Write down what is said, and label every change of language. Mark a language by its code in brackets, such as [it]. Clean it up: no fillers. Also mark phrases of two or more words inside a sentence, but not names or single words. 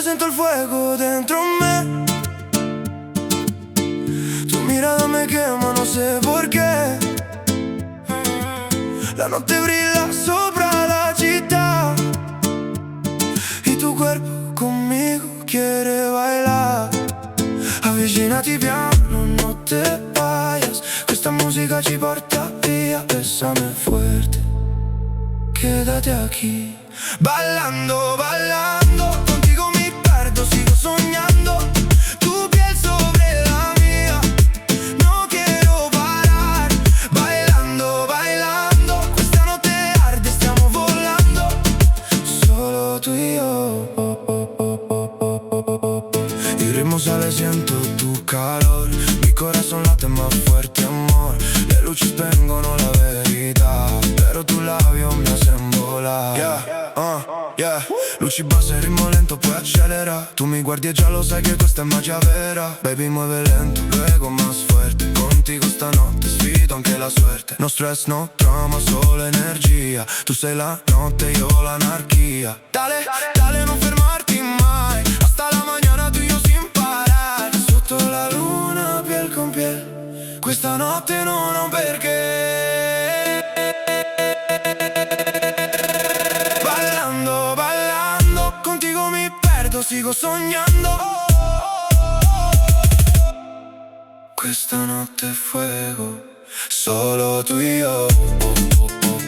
[es] el fuego dentro me. Tu mirada me quema, no sé por qué. [it] La notte brilla sopra la città [es] y tu cuerpo conmigo quiere bailar. [it] Avvicinati piano, [es] no te vayas. [it] Questa musica ci porta via. [es] Bésame fuerte, quédate aquí. [it] Ballando, ballando, [es] contigo [it] mi perdo, [es] sigo soñando. Tu piel sobre la mía, no quiero parar. Bailando, bailando, [it] questa notte arde, stiamo volando. [es] Solo tú y yo. El ritmo sale, siento tu calor. Mi corazón late más fuerte, amor. [it] Le luci spengono la verità, però [es] tu labio mi hacen volar. [it] Yeah, luci basse, ritmo lento, poi accelera. Tu mi guardi e già lo sai che questa è magia vera. [es] Baby, [it] muove lento, [es] luego más fuerte. [it] Contigo stanotte sfido anche la suerte. [en] No stress, no drama, [it] solo energia. Tu sei la notte, io l'anarchia. [es] Dale, dale, [it] non fermarti mai. [es] Hasta la mañana tu y yo sin parar. [it] Sotto la luna, [es] piel con piel. [it] Questa notte non ho un perché. Ballando, ballando, contigo mi perdo, sigo sognando. Questa notte è fuego, [es] solo tu y yo.